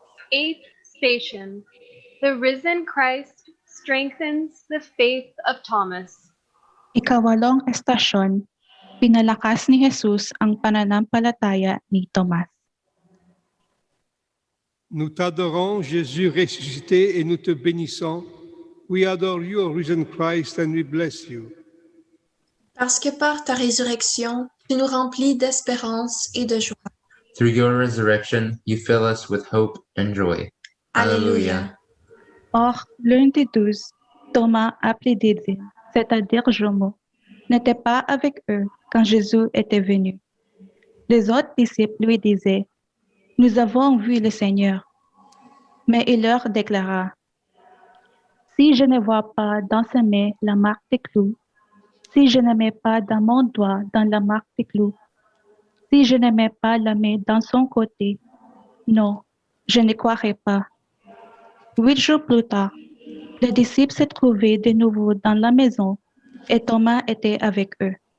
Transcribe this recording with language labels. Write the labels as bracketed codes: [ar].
[en] Eighth station. The risen Christ strengthens the faith of Thomas. [tl] Ikawalong estasyon, Pinalakas ni Jesus ang pananampalataya ni Tomas. [fr] Nous t'adorons, Jésus ressuscité, et nous te bénissons. [en] We adore you, O risen Christ, and we bless you. [fr] Parce que par ta résurrection, tu nous remplis d'espérance et de joie. [en] Through your resurrection, you fill us with hope and joy. Alleluia. [fr] Or, l'un des 12, Thomas appelé Didyme, c'est-à-dire Jomeau, n'était pas avec eux quand Jésus était venu. Les autres disciples lui disaient, « Nous avons vu le Seigneur. » Mais il leur déclara, « Si je ne vois pas dans ses mains la marque des clous, si je ne mets pas dans mon doigt dans la marque des clous, si je ne mets pas la main dans son côté, non, je ne croirai pas. » 8 jours plus tard, les disciples se trouvaient de nouveau dans la maison et Thomas était avec eux.